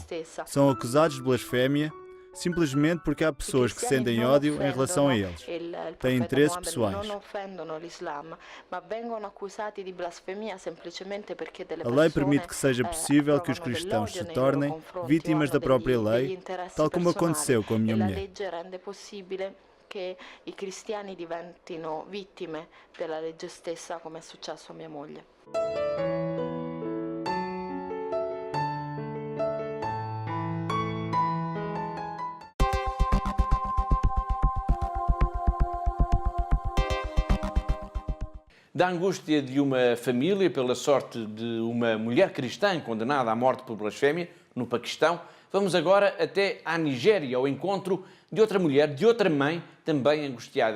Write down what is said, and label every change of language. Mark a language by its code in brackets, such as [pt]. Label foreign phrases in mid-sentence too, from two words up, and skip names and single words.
[pt] São acusados de blasfémia simplesmente porque há pessoas que sentem ódio em relação a eles. Têm interesses pessoais. A lei permite que seja possível que os cristãos se tornem vítimas da própria lei, tal como aconteceu com a minha mulher. [it] Che i cristiani diventino vittime della legge stessa, come è successo a mia moglie. [pt] Da angústia de uma família pela sorte de uma mulher cristã condenada à morte por blasfémia no Paquistão, vamos agora até à Nigéria, ao encontro de outra mulher, de outra mãe, também angustiada.